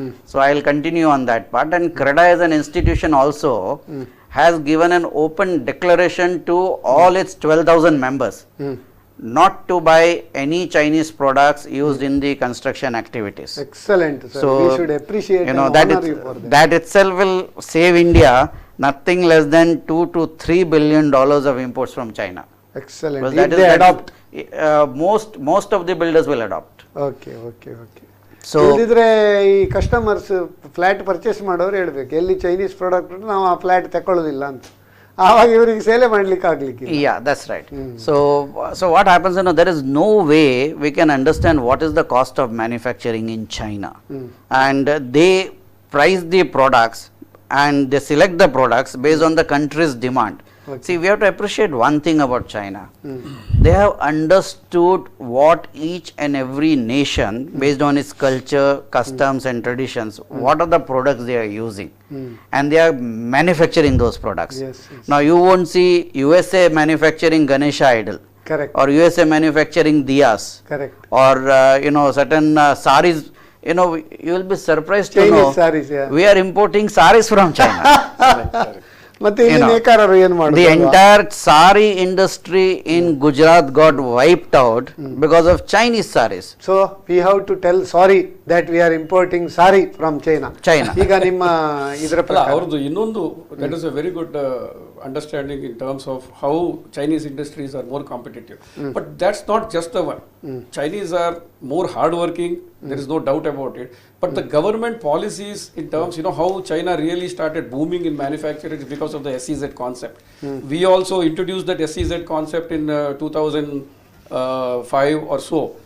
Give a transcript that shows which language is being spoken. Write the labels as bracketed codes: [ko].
[en] So I'll continue on that part. And CREDA as an institution also has given an open declaration to all its 12,000 members not to buy any Chinese products used in the construction activities. Excellent, sir. So, we should appreciate and that honor you for that. that itself will save India nothing less than $2 to $3 billion of imports from China. Excellent. Well, If they adopt. Most of the builders will adopt. Okay. So, [kn] ಇಲ್ದಿದ್ರೆ ಈ customers flat purchase ಮಾಡೋರು ಹೇಳ್ಬೇಕು, ಎಲ್ಲಿ Chinese product ನಾವು ಆ flat ತಗೊಳ್ಳೋದಿಲ್ಲ ಅಂತ. ಆವಾಗ ಇವರಿಗೆ ಸೇಲೆ ಮಾಡ್ಲಿಕ್ಕೆ ಆಗ್ಲಿಕ್ಕೆ. [en] yeah, that's right. So what happens, there is no way we can understand what is the cost of manufacturing in China. And they price the products and they select the products based on the country's demand. Okay. See, we have to appreciate one thing about China. They have understood what each and every nation, based on its culture, customs and traditions, what are the products they are using, and they are manufacturing those products. Yes. Now you won't see USA manufacturing Ganesha idol, Correct. or USA manufacturing diyas, Correct. or certain saris. You will be surprised to Chinese know sarees, yeah. we are importing saris from China. [kn] ಮತ್ತೆ ಇಲ್ಲಿ ನೇಕಾರರು ಏನು [en] The [kn] ಮಾಡೋದು? [en] entire sari industry in Gujarat got wiped out because of Chinese saris. So we have to tell sorry that we are importing sari from China. [kn] ಈಗ ನಿಮ್ಮ ಇದರ ಅಲ್ಲ, ಪ್ರಕಾರ ಅವ್ರದ್ದು ಇನ್ನೊಂದು [en] That is a very good understanding in terms of how Chinese industries are more competitive. But that's not just the one. Chinese are more hardworking, there is no doubt about it. But the government policies in terms, how China really started booming in manufacturing is because of the SEZ concept. We also introduced that SEZ concept in 2005 or so.